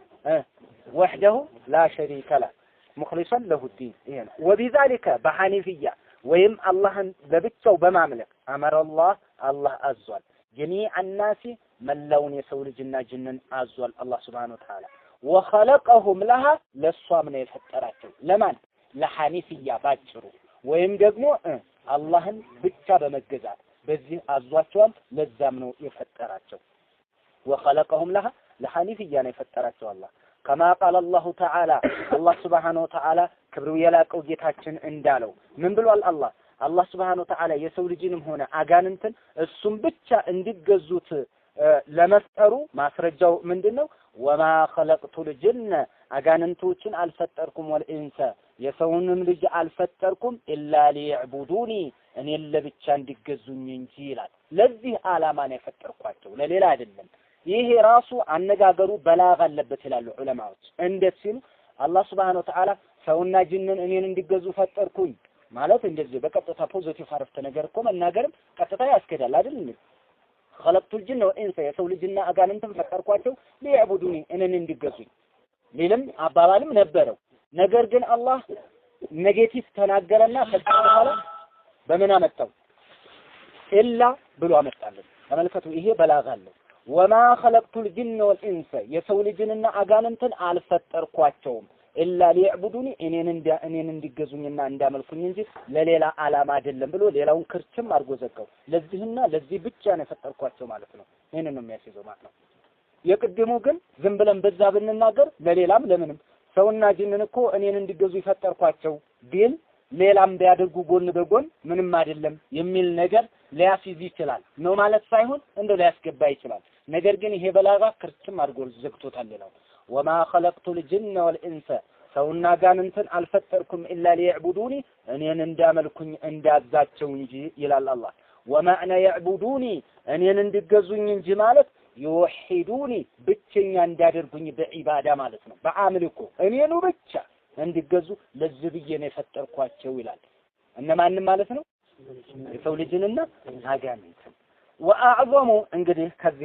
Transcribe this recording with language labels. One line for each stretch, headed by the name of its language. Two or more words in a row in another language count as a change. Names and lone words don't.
Arabic: وحده لا شريك له مخلصين له الدين
Amharic: ይሄ ነው። ወቢዛሊከ በሐኒፊያ ወይም አላህን ለብቻው በማምለክ አመረላህ አላህ አዟል።
Arabic: جميع الناس
Amharic: መላውን የሰው ልጅና ጅንን አዟል አላህ
Arabic: سبحانه وتعالى። وخلقهم لها
Amharic: ለሷም ነው የፈጠራቸው ለማን ለሐኒፊያ ባጭሩ ወይም ደግሞ አላህን ብቻ በመገዛት በዚህ አዟቸዋል። ለዛም ነው የፈጠራቸው።
Arabic: وخلقهم لها
Amharic: ለሐኒፊያ ነው የፈጠራቸው አላህ
Arabic: كما قال الله تعالى الله سبحانه وتعالى
Amharic: ክብሩ የላቀው ጌታችን እንዳለው ምን ብሏል? አላህ
Arabic: سبحانه وتعالى
Amharic: የሰው ልጅንም ሆነ አጋንንትን እሱም ብቻ እንዲገዙት ለመፍጠሩ ማስረጃው ምንድነው?
Arabic: وما خلقت الجن
Amharic: አጋንንቶችን አልፈጠርኩም ወልኢንሰ የሰውንም ልጅ አልፈጠርኩም
Arabic: إلا ليعبدون
Amharic: እኔን ለብቻ እንዲገዙኝ እንጂ ይላል። ለዚህ ዓላማ ነው የፈጠርኳቸው ለሌላ አይደለም። ይሄ ራሱ አነጋገሩ በላግ አለበት ይላሉ ዑለማዎች። እንዴት ሲሉ አላህ
Arabic: سبحانه وتعالى
Amharic: ሰውና ጅንን እኔን እንዲገዙ ፈጠርኩኝ ማለት እንደዚህ በቀጥታ ፖዚቲቭ አረፍተ ነገር እኮ መናገርም ቀጥታ ያስከዳል አይደል?
Arabic: خلقت الجن والانس
Amharic: የሰው ልጅና አጋንንትን ፈጠርኳቸው ሊዕቡዱኒ እኔን እንዲገዙኝ ሊልም አባባልም ነበረው። ነገር ግን አላህ ኔጌቲቭ ተናገረና ከዛ በኋላ በምን አመጣው ኢላ ብሎ አመጣልን። ተመልከቱ ይሄ በላግ አለው።
Arabic: وما خلقت الجن والانس
Amharic: የሰው ልጅንና አጋንንትን አልፈጠርኳቸውም
Arabic: إلا ليعبدون
Amharic: እኔን እንዲገዙኝና እንዳመልኩኝ እንጂ ለሌላ ዓላማ አይደለም ብሎ ሌላውን ክርችም አድርጎ ዘጋው። ለዚህና ለዚህ ብቻ ነው የፈጠርኳቸው ማለት ነው። ይሄንን ነው የሚያስይዘው ማለት ነው። የቅድሙ ግን ዝም ብለን በዛ ብንናገር ለሌላም ለምንም ሰውና ጅንን እኮ እኔን እንዲገዙ ይፈጠርኳቸው ቢል ሌላም ቢያደርጉ ጎን በጎን ምንም አይደለም የሚል ነገር ሊያስይዝ ይችላል ነው ማለት ሳይሆን እንደው ሊያስገባ ይችላል። ነገር ግን ይሄ በላጋ ክርችም አድርጎ ዘግቶታል። ሌላው
Arabic: وما خلقت الجن والانس
Amharic: ሰውና ጋንንትን አልፈጠርኩም
Arabic: إلا ليعبدون
Amharic: እኔን እንዳመልኩኝ እንዳዛቸው እንጂ ይላል አላህ።
Arabic: ومعنى يعبدوني
Amharic: እኔን እንዲገዙኝ እንጂ ማለት ይወሂዱኒ ብቸኛ እንዳደርጉኝ በዒባዳ ማለት ነው። በአምልኮ እኔኑ ብቻ እንዲገዙ ለዚህ ብዬ ነው የፈጠርኳቸው ይላል። እነማንም ማለት ነው የሰው ልጅንና አጋንንትን። ወአዕዘሙ እንግዲህ ከዚህ